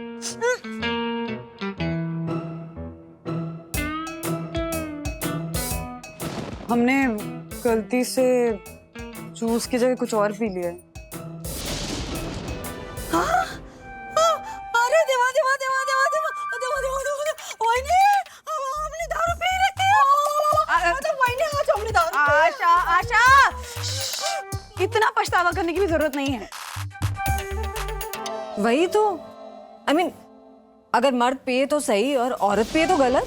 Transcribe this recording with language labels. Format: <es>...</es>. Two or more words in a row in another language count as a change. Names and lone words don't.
<hi>हमने गलती से जूस की जगह कुछ और पी लिया है। अरे देवा देवा देवा देवा देवा देवा देवा देवा वहीनी हमने दारू पी रखी है। तो वहीनी आज हमने दारू आशा आशा इतना पछतावा करने की भी जरूरत नहीं है। वही तो</hi> <en>I mean,</en> <hi>अगर मर्द पिए तो सही और औरत पिए तो गलत।</hi>